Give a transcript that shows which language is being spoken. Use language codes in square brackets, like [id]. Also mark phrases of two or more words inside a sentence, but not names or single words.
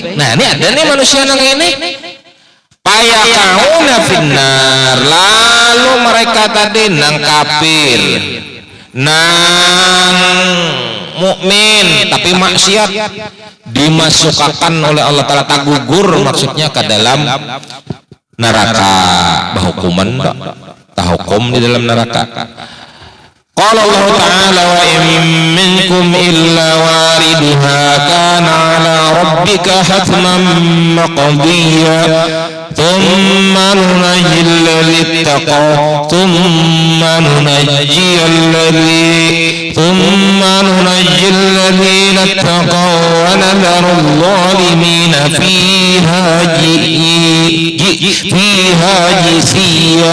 [bjn] Nah ini ada nih manusia nang ini [ar] فيكونون في النار, [bjn] lalu mereka tadi nang kafir, nang mukmin tapi maksiat, dimasukkan oleh Allah Ta'ala, tagugur maksudnya ke dalam neraka, bahukuman tahukum di dalam neraka. [ar] قال الله تعالى وإن منكم إلا واردها كان على ربك حتما مقضيا ثم ننجي الذي اتقى ثم ننجي الذين اتقوا ونذر الظالمين فيها جثيا.